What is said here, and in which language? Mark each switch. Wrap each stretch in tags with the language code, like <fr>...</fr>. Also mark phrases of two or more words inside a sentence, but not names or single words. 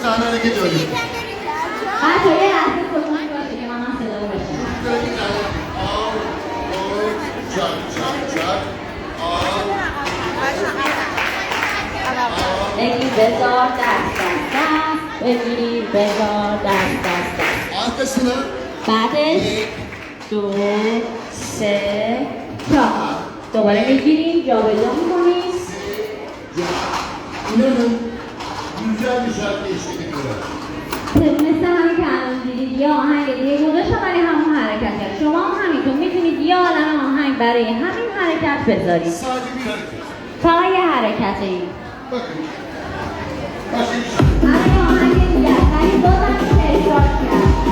<tr>hareket öyle.</tr> <fa>بچه یه لحظه کتونی باشه که من صدا رو بشنم.</fa> <tr>Al, koy, çak, çak, çak. Al,</tr> <fa>بگیر بذار دست دست دست بگیر بذار دست دست دست</fa> <tr>arkasına.</tr> <fa>بعدش 2 3 4 دوباره میگیریم جا به جا میکنیم</fa> <tr>İnanın güzel bir şarkı eşlik ediyorlar.</tr> <fa>مثل همین که الان دیدید یه آهنگ دیگه گذاشتم ولی همون حرکت کرد شما هم همینطور میتونید یه عالم آهنگ برای همین حرکت بذارید</fa> <tr>Sadece bir hareket.</tr> <fa>فقط یه حرکته ای</fa> <tr>Bakın. Başka bir şey.</tr> <fa>همین آهنگ دیگه ولی بازم میشه اجراش کرد</fa>